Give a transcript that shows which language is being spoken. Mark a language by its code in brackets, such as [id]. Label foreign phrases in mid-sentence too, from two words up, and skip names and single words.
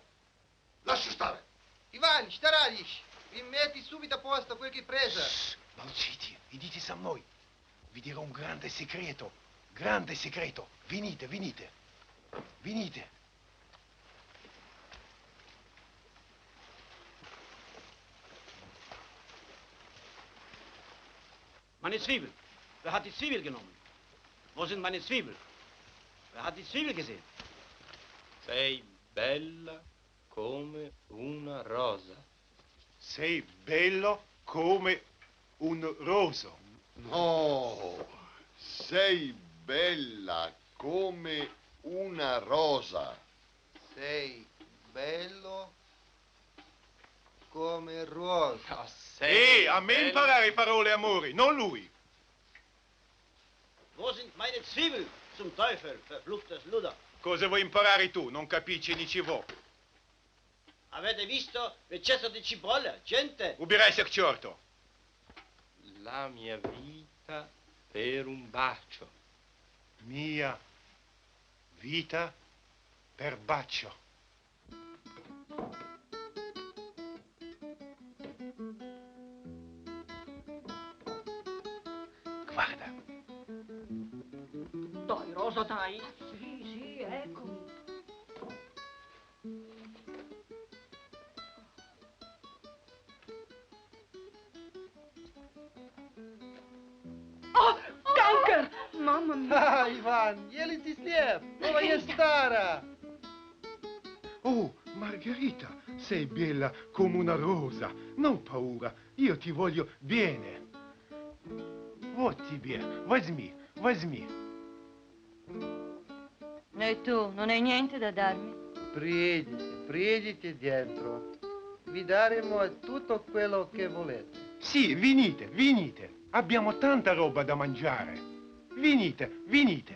[it] Lascia stare. Ivan, staragli! Rimetti subito a posto quel che hai preso. Zitti, venite a noi. Vi dirò un grande segreto. Grande segreto. Venite, venite. Venite. [de] Meine Zwiebel. Wer hat die Zwiebel genommen? Wo sind meine Zwiebel? Wer hat die Zwiebel gesehen? [it] Sei bella come una rosa. Sei bello come un roso. No, sei bella come una rosa. Sei bello come rosa. A me imparare parole, amore, non lui. [de] Wo sind meine Zwiebel? Zum Teufel, verfluchtes Luder. [it] Cosa vuoi imparare tu? Non capisci ni ci vuoi. Avete visto l'eccesso di cipolla, gente? [ru] Убирайся к черту. [it] La mia vita per un bacio. Mia vita per bacio. Guarda. Dai, Rosa, dai. Sì, eccomi. Oh, kanker! Mamma mia. [hr] Ivan, jeli ti slijep. Ova je stara. [it] Oh, Margherita, sei bella come una rosa. Non paura, io ti voglio bene. [ru] Вот тебе, возьми, возьми. [it] E tu, non hai niente da darmi? Priedite dentro. Vi daremo tutto quello che volete. Sì, venite, venite. Abbiamo tanta roba da mangiare. Venite, venite.